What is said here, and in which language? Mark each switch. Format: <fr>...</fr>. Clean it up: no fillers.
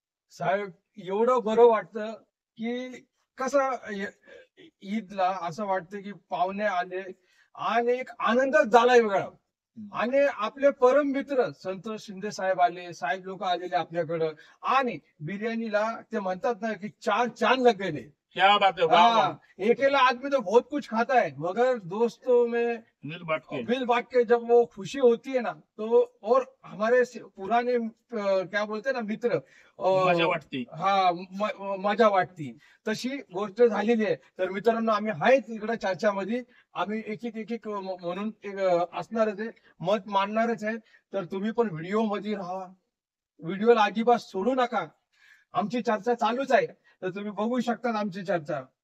<mr>साहेब एवढं बरं वाटतं की कसं ईदला असं वाटतं की पाहुणे आले आणि एक आनंदच झालाय वेगळा. आणि आपले परम मित्र संतोष शिंदे साहेब आले, साहेब लोक आलेले आपल्याकडं, आणि बिर्याणीला ते म्हणतात ना की</mr> <hi>चार चांद लग गए. क्या बात है. वाह, वाह. हाँ, अकेला आदमी तो बहुत कुछ खाता है, मगर दोस्तों में मिल बांट के. मिल बांट के जब वो खुशी होती है ना, तो और हमारे पुराने क्या बोलते हैं ना मित्र,</hi> <mr>मजा वाटते. हा मजा वाटती. तशी गोष्ट झालेली आहे. तर मित्रांनो, आम्ही आहेत इकडे चर्चामध्ये, आम्ही एक एक म्हणून असणारच आहे, मत मांडणारच आहे. तर तुम्ही पण व्हिडिओ मध्ये राहा, व्हिडिओला अजिबात सोडू नका. आमची चर्चा चालूच आहे, तर तुम्ही बघू शकता आमची चर्चा.</mr>